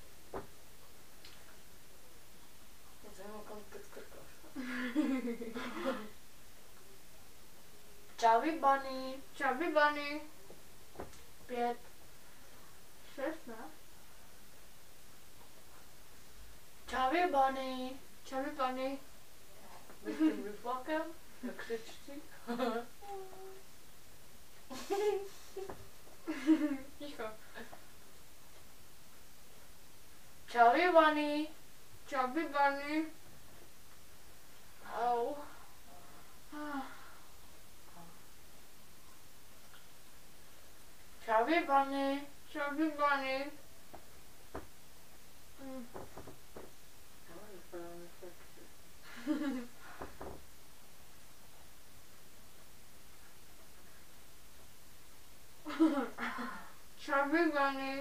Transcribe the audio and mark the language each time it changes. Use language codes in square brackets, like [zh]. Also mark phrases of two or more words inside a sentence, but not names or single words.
[cs] Chubby Bunny. Chubby Bunny. 5. 6, ne? Chubby Bunny. Chubby Bunny. Bych tím vyplakem? Jak se čtí? Ticho. Chubby Bunny. Chubby Bunny. Au. Chubby Bunny. Chubby Bunny. Chubby Bunny.